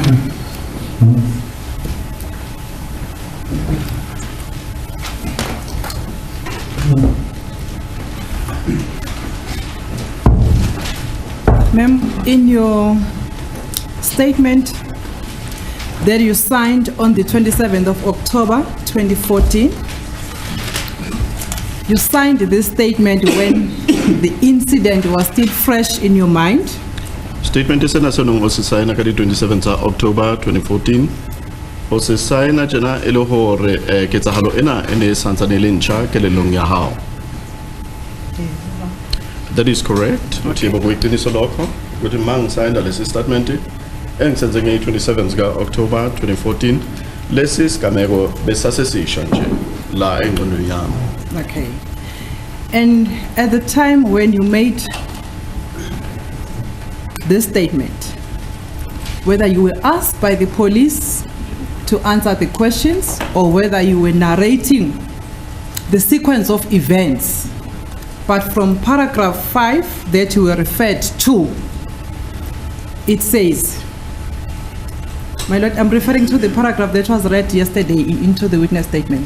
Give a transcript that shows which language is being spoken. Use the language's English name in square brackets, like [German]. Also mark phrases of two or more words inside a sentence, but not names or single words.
[English] Ma'am, in your statement that you signed on the 27th of October 2014, you signed this statement when the incident was still fresh in your mind. Statement is national was signed on the 27th of October 2014. Was signed [Southern Sotho] jana elo hore ketsahalo ena ene santsane le ntjha kelelong ya hao. [English] That is correct. [Zulu] Uthi yebo kuyiqiniso lokho ukuthi mang signed lesi statement engisenze nge 27th ka October 2014 lesi sigameko besasesisha nje la engqondweni yami. [English] Okay. And at the time when you made this statement, whether you were asked by the police to answer the questions or whether you were narrating the sequence of events, but from paragraph 5 that you were referred to, it says, my lord, I'm referring to the paragraph that was read yesterday into the witness statement.